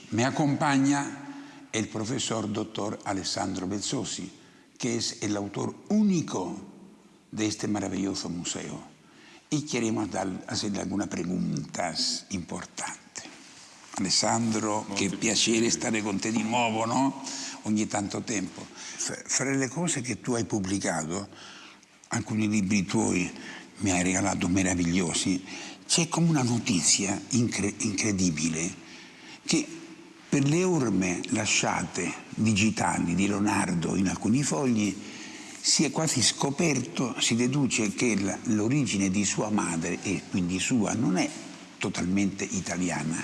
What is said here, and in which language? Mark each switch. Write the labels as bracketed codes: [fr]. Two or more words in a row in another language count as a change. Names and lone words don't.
[es] Me acompaña el profesor doctor Alessandro Bezzosi, que es el autor único de este maravilloso museo. Y queremos hacerle algunas preguntas importanti. [it] Alessandro, che piacere stare con te di nuovo, no? Ogni tanto tempo. Fra le cose che tu hai pubblicato, alcuni libri tuoi mi hai regalato meravigliosi, c'è come una notizia incredibile che per le orme lasciate digitali di Leonardo in alcuni fogli si è quasi scoperto, si deduce che l'origine di sua madre e quindi sua non è totalmente italiana.